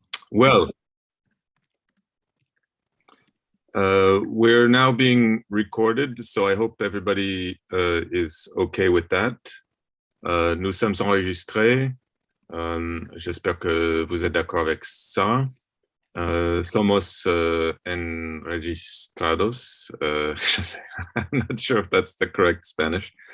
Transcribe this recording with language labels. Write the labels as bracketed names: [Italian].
[English] Well, we're now being recorded, so I hope everybody is okay with that. [French] Nous sommes enregistrés. J'espère que vous êtes d'accord avec ça. [Spanish] Somos enregistrados. [English] I'm not sure if that's the correct Spanish.